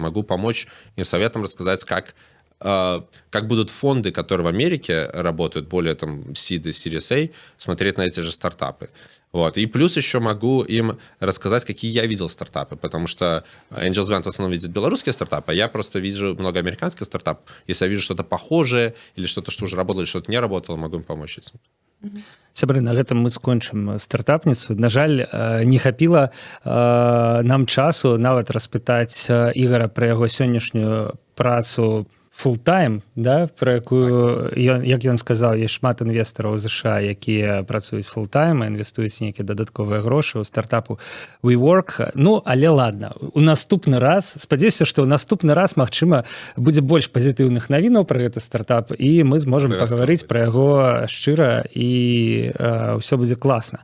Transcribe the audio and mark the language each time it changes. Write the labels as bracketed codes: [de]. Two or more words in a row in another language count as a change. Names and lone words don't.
[ru] Могу помочь им советом рассказать, как будут фонды, которые в Америке работают, более там Seed и Series A, смотреть на эти же стартапы. Вот. И плюс еще могу им рассказать, какие я видел стартапы, потому что Angels Vent в основном видит белорусские стартапы, а я просто вижу много американских стартапов. Если я вижу что-то похожее, или что-то, что уже работало, или что-то не работало, могу им помочь этим. [be] Сябры, на гэтым мы скончым стартапніцу. На жаль, не хапіла нам часу нават распытаць Ігара пра яго сённяшнюю працу full-time, да, про якую, як ён сказаў, ёсць шмат інвестараў у ЗША, якія працуюць full-time, інвестуюць нейкія дадатковыя грошы ў стартапу WeWork. Ну, але ладно, у наступны раз, спадзяюся, што ў наступны раз, магчыма, будзе больш пазітыўных навінаў пра гэты стартап, і мы зможам пагаварыць пра яго шчыра, і ўсё будзе класна.